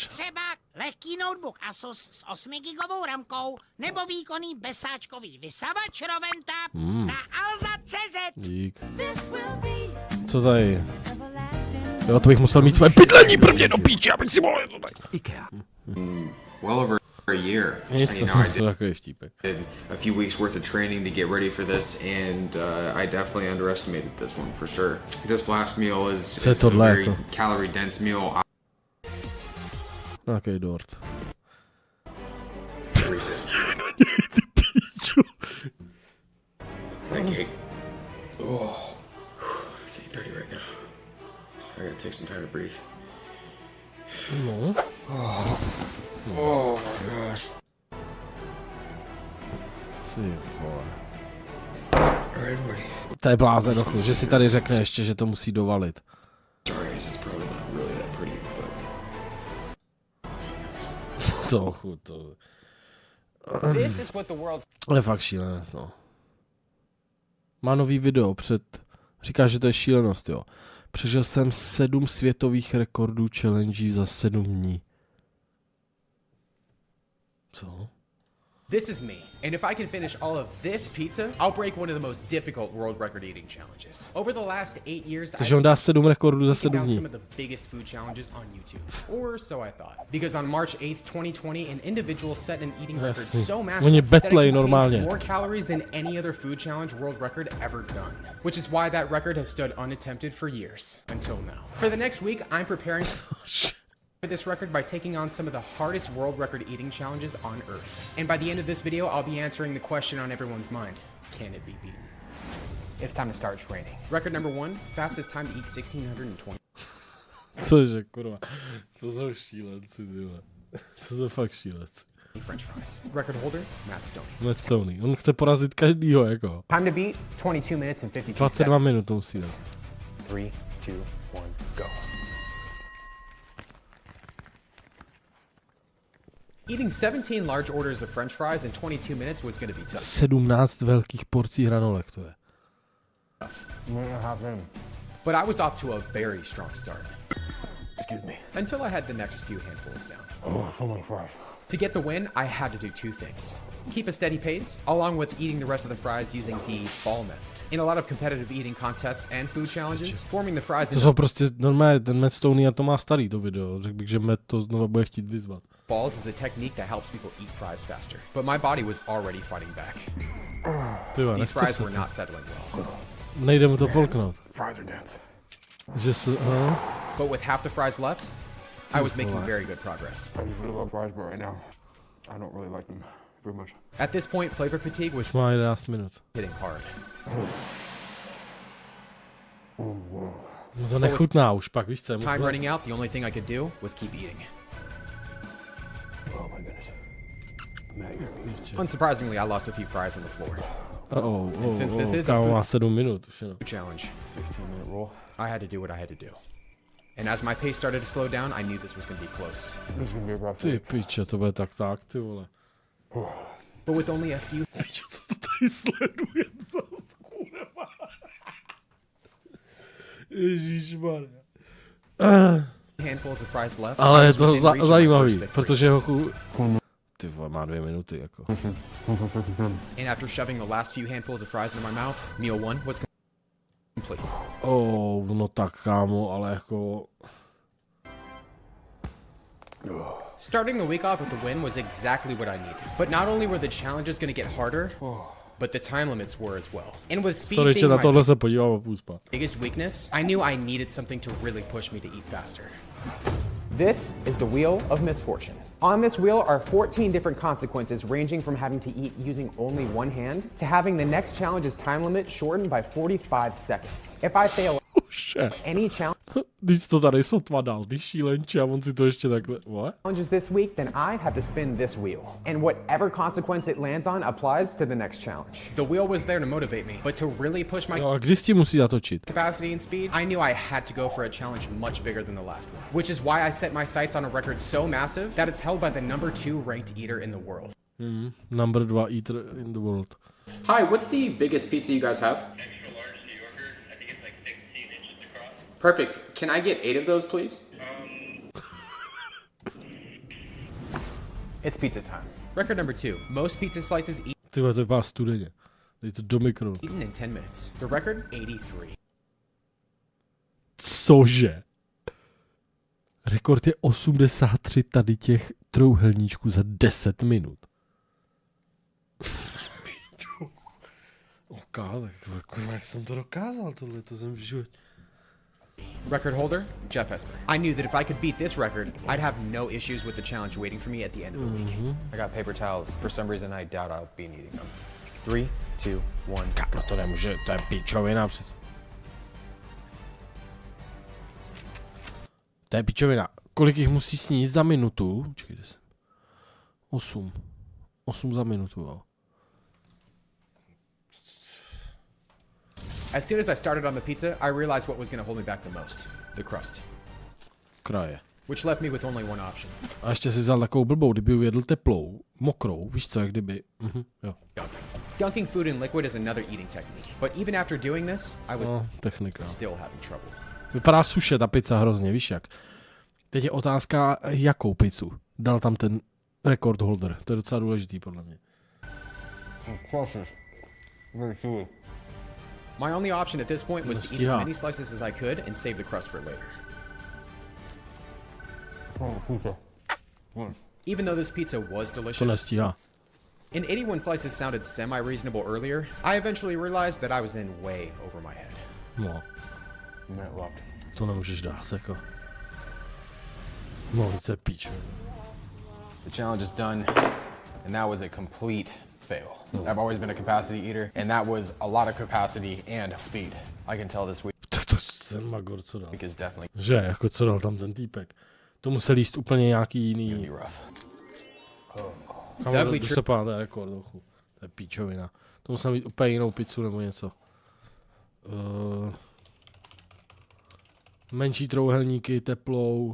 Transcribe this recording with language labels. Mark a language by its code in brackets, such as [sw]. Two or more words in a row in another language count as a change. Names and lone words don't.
[cs] Třeba lehký notebook Asus s 8 gigovou ramkou nebo výkonný besáčkový vysavač Roventa na alza.cz. Dík. Co tady? Jo, to bych musel mít své bydlení prvně do píči, abych si mohl to tady. IKEA. [en] Well over a year. [cs] To takový vtípek. [en] A few weeks worth of training to get ready for this, and I definitely underestimated this one for sure. This last meal is a very calorie dense meal. [cs] Nějaký dort. [en] Okay. Oh, it's 8:30 right now. I gotta take some time to breathe. No. Oh my gosh. [cs] Ty vole. [en] Alright, buddy. [cs] To je blázen, dochu, že si tady řekne ještě, že to musí dovalit. [en] Sorry, this is probably not really that pretty, but... [cs] To. [en] This is what the world's. [cs] Je fakt šílenost, no. Má nový video říká, že to je šílenost, jo. Přežil jsem 7 světových rekordů challenge za 7 dní. Co? [en] This is me, and if I can finish all of this pizza, I'll break one of the most difficult world record eating challenges. Over the last 8 years, [cs] Takže on dá 7 rekordů za 7 dní. [en] some of the biggest food challenges on YouTube, or so I thought. Because on March 8th, 2020, an individual set an eating record so massive that it contains more calories than any other food challenge world record ever done. Which is why that record has stood unattempted for years, until now. For the next week, I'm preparing for this record by taking on some of the hardest world record eating challenges on Earth. And by the end of this video, I'll be answering the question on everyone's mind. Can it be beaten? It's time to start training. Record number 1, fastest time to eat 1620. [cs] Cože, kurva. To jsou šílenci, tyhle. To jsou fakt šílenci. [en] French fries. Record holder, Matt Stoney. Matt Stoney. [cs] On chce porazit každýho, jako. [en] Time to beat, 22 minutes and 52 [cs] 22 minut to musí dát. [en] 3, 2, 1, go. Eating 17 large orders of French fries in 22 minutes was going to be tough. [cs] 17 velkých porcí hranolek to je. [en] But I was off to a very strong start. Excuse me. Until I had the next few handfuls down. Oh, so many fries. To get the win, I had to do 2 things. Keep a steady pace, along with eating the rest of the fries using the ball method. In a lot of competitive eating contests and food challenges, forming the fries [cs] To jsou prostě normálně, ten Matt Stoney a to má starý to video. Řekl bych, že Matt to znova bude chtít vyzvat. [en] balls is a technique that helps people eat fries faster. But my body was already fighting back. These fries were not settling well. Nejde mu to polknout. Fries are dense. But with half the fries left, I was making very good progress. I really love fries, but right now, I don't really like them very much. At this point, flavor fatigue was hitting hard. [cs] No to nechutná už pak, víš co? [en] Time running out, the only thing I could do was keep eating. Oh my goodness. Unsurprisingly, I lost a few fries on the floor. And since this is a food challenge, 16-minute rule, I had to do what I had to do. And as my pace started to slow down, I knew this was going to be close. [cs] Ty piče, to bude tak, ty vole. [en] But with only a few... [cs] Piče, co to tady sledujem zas, kurva. Ježišmarja. [en] Handfuls of fries left. [cs] Ale je to zajímavý, protože hochu... Ty vole, má 2 minuty, jako. [en] And after shoving the last few handfuls of fries into my mouth, meal 1 was complete. [cs] No tak kámo, ale jako... [en] Starting the week off with a win was exactly what I needed. But not only were the challenges going to get harder, but the time limits were as well. And with speed being my biggest weakness, I knew I needed something to really push me to eat faster. This is the Wheel of Misfortune. On this wheel are 14 different consequences ranging from having to eat using only one hand to having the next challenge's time limit shortened by 45 seconds. If I fail any challenge... Když to tady sotva dal, ty šílenče, a on si to ještě takhle... What? Challenges this week, then I have to spin this wheel. And whatever consequence it lands on applies to the next challenge. The wheel was there to motivate me, but to really push my [cs] a když ti musí zatočit? [en] Capacity and speed, I knew I had to go for a challenge much bigger than the last one. Which is why I set my sights on a record so massive that it's held by the #2 ranked eater in the world. Number 2 eater in the world. Hi, what's the biggest pizza you guys have? Perfect. Can I get 8 of those, please? It's pizza time. Record number 2. Most pizza slices [cs] Ty to vypadá studeně. Dej to do mikro. [en] eaten in 10 minutes. The record, 83. [cs] Cože? Rekord je 83 tady těch trouhelníčků za 10 minut. Tak jak jsem to dokázal, tohle to jsem v životě. [en] Record holder, Jeff Esper. I knew that if I could beat this record, I'd have no issues with the challenge waiting for me at the end of the week. I got paper towels. For some reason, I doubt I'll be needing them. 3, 2, 1. [cs] Kámo, to nemůže, to je pičovina přece. To je pičovina. Kolik jich musí sníst za minutu? Čekejte se. 8. 8 za minutu, jo. [en] As soon as I started on the pizza, I realized what was going to hold me back the most. The crust. [cs] Kraje. [en] Which left me with only one option. [cs] A ještě si vzal takovou blbou, kdyby ji jedl teplou, mokrou, víš co, jak kdyby, jo. [en] Dunking food in liquid is another eating technique. But even after doing this, I was [cs] technika. [en] still having trouble. [cs] Vypadá suše ta pizza hrozně, víš jak. Teď je otázka, jakou pizzu dal tam ten [en] record holder. [cs] To je docela důležitý podle mě. [en] My only option at this point was to eat as many slices as I could and save the crust for later. Even though this pizza was delicious, and 81 slices sounded semi-reasonable earlier, I eventually realized that I was in way over my head. No. To nemůžeš dát, jako. No, to je píč. The challenge is done, and that was a complete fail. I've always been a capacity eater, and that was a lot of capacity and speed. I can tell this week. [cs] To ten Magor, co dal? [en] Is definitely. [cs] Že, jako co dal tam ten týpek. To musel jíst úplně nějaký jiný. Kamu se pádá rekord, ochu. To je píčovina. To musel mít úplně jinou pizzu nebo něco. Menší trouhelníky, teplou.